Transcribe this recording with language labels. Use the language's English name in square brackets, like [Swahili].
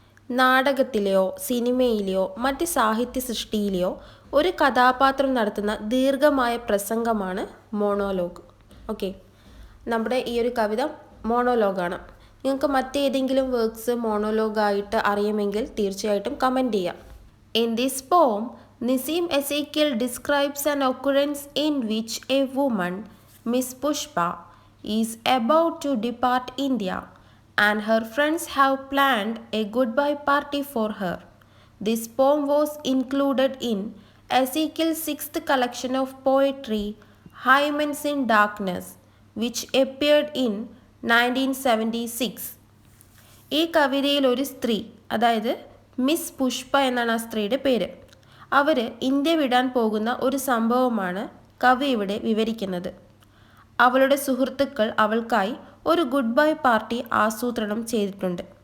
[Malayalam] നാടകത്തിലെയോ സിനിമയിലെയോ മറ്റ് സാഹിത്യ സൃഷ്ടിയിലെയോ ഒരു കഥാപാത്രം നടത്തുന്ന ദീർഘമായ പ്രസംഗമാണ് മോണോലോഗ്. ഓക്കെ, നമ്മുടെ ഈ ഒരു കവിത മോണോലോഗാണ്. നിങ്ങൾക്ക് മറ്റേതെങ്കിലും വർക്ക്സ് മോണോലോഗായിട്ട് അറിയുമെങ്കിൽ തീർച്ചയായിട്ടും കമൻറ്റ് ചെയ്യാം. [English] In this poem, Nisim Ezekiel describes an occurrence in which a woman, Miss Pushpa, is about to depart India and her friends have planned a goodbye party for her. This poem was included in Ezekiel's 6th collection of poetry, Hymens in Darkness, which appeared in 1976. [Malayalam] ഈ കവിതയിൽ ഒരു സ്ത്രീ, അതായത് miss Pushpa എന്നാണ് ആ സ്ത്രീയുടെ പേര്, അവർ India വിടാൻ പോകുന്ന ഒരു സംഭവമാണ് കവി ഇവിടെ വിവരിക്കുന്നത്. അവളുടെ സുഹൃത്തുക്കൾ അവൾക്കായി ഒരു ഗുഡ് ബൈ പാർട്ടി ആസൂത്രണം ചെയ്തിട്ടുണ്ട്.